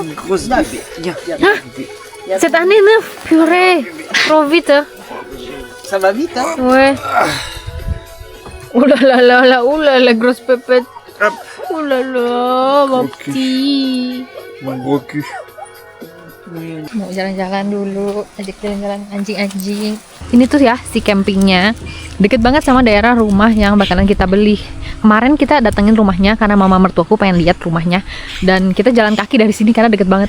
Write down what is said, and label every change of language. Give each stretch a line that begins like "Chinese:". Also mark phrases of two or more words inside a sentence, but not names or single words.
French: c'est une grosse bébé. Viens. Cette année 9, purée. Trop vite, hein. Ça va vite, hein? Ouais. Oh là, la grosse pépette. Hop. Oh là là, mon Mon cul. petit. Mon gros cul.
Indonesian: Mau jalan-jalan dulu, ajak jalan-jalan anjing-anjing. Ini tuh ya si campingnya, deket banget sama daerah rumah yang bakalan kita beli. Kemarin kita datengin rumahnya karena mama mertuaku pengen lihat rumahnya, dan kita jalan kaki dari sini karena deket banget.